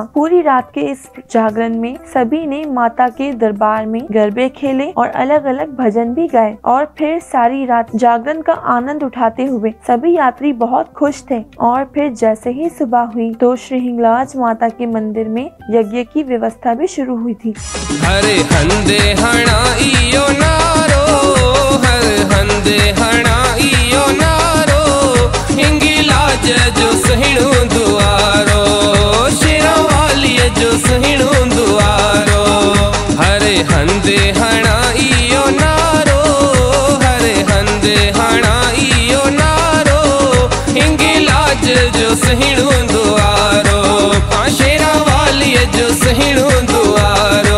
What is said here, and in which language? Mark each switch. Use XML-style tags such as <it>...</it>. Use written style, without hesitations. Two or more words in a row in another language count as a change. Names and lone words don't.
<hi>पूरी रात के इस जागरण में सभी ने माता के दरबार में गरबे खेले और अलग अलग भजन भी गाए और फिर सारी रात जागरण का आनंद उठाते हुए सभी यात्री बहुत खुश थे। और फिर जैसे ही सुबह हुई तो श्री हिंगलाज माता के मंदिर में यज्ञ की व्यवस्था भी शुरू हुई थी।</hi> <sd>हरे हंदे हणा इयो नारो, हर हंदे हणा इयो नारो, हिंगलाज जो सहिणु दुआरो, शेरा वाली जो सहिणु दुआरो। हरे हंदे हणा इयो नारो, हरे हंदे हणा इयो नारो, हिंगलाज जो सहिणु दुआरो, शेरा वाली जो सहिणु दुआरो।</sd>